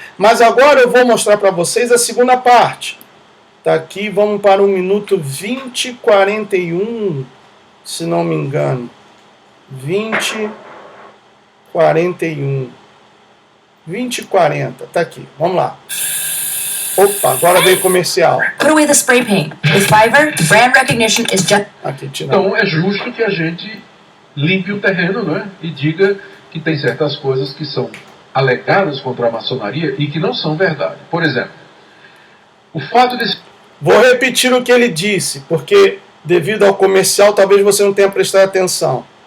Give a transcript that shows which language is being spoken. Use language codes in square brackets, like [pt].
[pt] Mas agora eu vou mostrar para vocês a segunda parte. Tá aqui, vamos para 1 minuto 20 e 41, se não me engano. 20 41. 20 e 40, tá aqui, vamos lá. Opa, agora veio comercial. [en] Put away the spray paint. With Fiverr, brand recognition is just... [pt] Aqui, então é justo que a gente limpe o terreno, e diga que tem certas coisas que são alegadas contra a maçonaria e que não são verdade. Por exemplo, o fato de... Vou repetir o que ele disse, porque devido ao comercial talvez você não tenha prestado atenção.